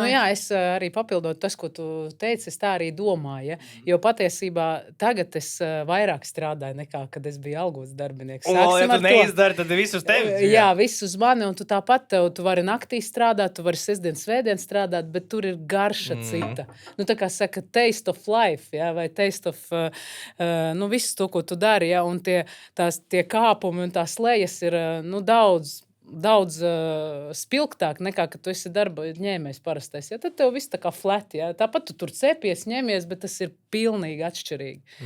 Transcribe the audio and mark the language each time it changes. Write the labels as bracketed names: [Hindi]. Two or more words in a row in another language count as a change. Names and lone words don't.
[Latvian] Jā, es arī papildot tas, ko tu teici, es tā arī domāju. Ja? Jo patiesībā tagad es vairāk strādāju nekā, kad es biju algots darbinieks. Ja tu neizdari, tad viss uz tevi. Jā, viss uz mani, un tu tāpat tu vari naktī strādāt, tu vari sestdien, svētdien strādāt, bet tur ir garša cita. Tā kā saka, [English] taste of life, [Latvian] ja? Vai [English] taste of [Latvian] visu to, ko tu dari, ja? Un tie kāpumi un tās lejas ir daudz daudz spilgtāk nekā, kad tu esi darba ņēmējs parastais. Ja? Tad tev viss tā kā flat. Ja? Tāpat tu tur cepies, ņemies, bet tas ir pilnīgi atšķirīgi.